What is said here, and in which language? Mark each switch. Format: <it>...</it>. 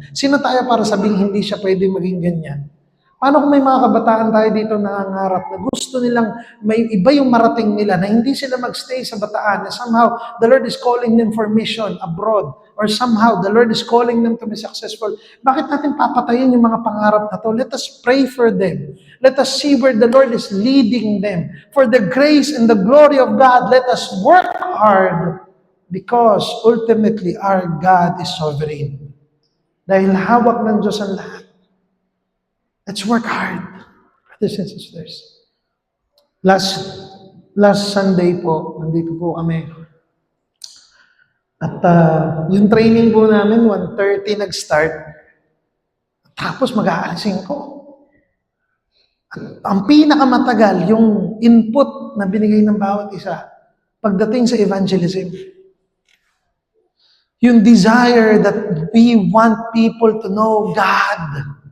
<tl>Sino tayo para sabihin hindi siya pwede maging ganyan? Paano kung may mga kabataan tayo dito na nangangarap na gusto nilang may iba yung marating nila na hindi sila magstay sa bataan na</tl> <en>somehow the Lord is calling them for mission abroad or somehow the Lord is calling them to be successful.</en> <tl>Bakit natin papatayin yung mga pangarap na to?</tl> <en>Let us pray for them. Let us see where the Lord is leading them. For the grace and the glory of God, let us work hard because ultimately our God is sovereign.</en> <tl>Dahil hawak ng Diyos ang lahat.</tl> <en>Let's work hard, brothers and sisters.</en> <tl>Last Sunday po, nandito po kami. At yung training po namin, 1:30 nag-start. Tapos mag-aalas 5. At ang pinakamatagal, yung input na binigay ng bawat isa, pagdating sa evangelism.</tl> <en>Yung desire that we want people to know God.</en>